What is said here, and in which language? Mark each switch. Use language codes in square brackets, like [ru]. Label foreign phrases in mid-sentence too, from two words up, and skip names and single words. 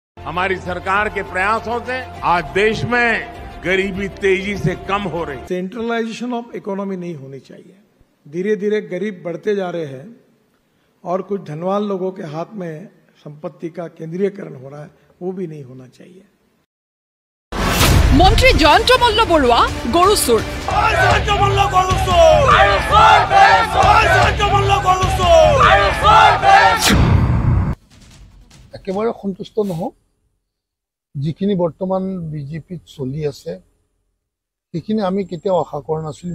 [hi] हमारी सरकार के प्रयासों से आज देश में गरीबी तेजी से कम हो रही है। [en] centralization of economy [hi] नहीं होनी चाहिए। धीरे धीरे गरीब बढ़ते जा रहे हैं और कुछ धनवान लोगों के हाथ में संपत्ति का केंद्रीयकरण हो रहा है, वो भी नहीं होना चाहिए। [as] মন্ত্ৰী জয়ন্ত মল্ল বৰুৱা গৰুচুৰ একেবাৰে সন্তুষ্ট নহওঁ। যিখিনি বৰ্তমান বিজেপিত চলি আছে সেইখিনি আমি কেতিয়াও আশা কৰা নাছিলোঁ।